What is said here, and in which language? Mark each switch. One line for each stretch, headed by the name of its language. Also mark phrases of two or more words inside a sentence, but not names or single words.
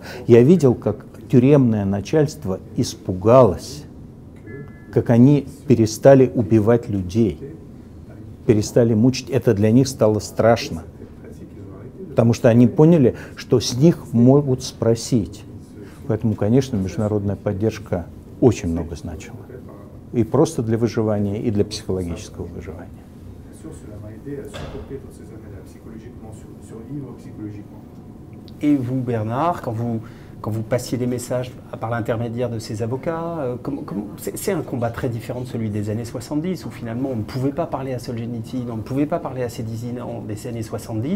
Russian: Я видел, как тюремное начальство испугалось, как они перестали убивать людей, перестали мучить. Это для них стало страшно, потому что они поняли, что с них могут спросить. Поэтому, конечно, международная поддержка очень много значила. И просто для выживания, и для психологического выживания.
French: Et vous, Bernard, quand vous passiez des messages par l'intermédiaire de ces avocats, c'est un combat très différent de celui des années 70, où finalement on ne pouvait pas parler à Solzhenitsyn, on ne pouvait pas parler à ces dissidents des années 70.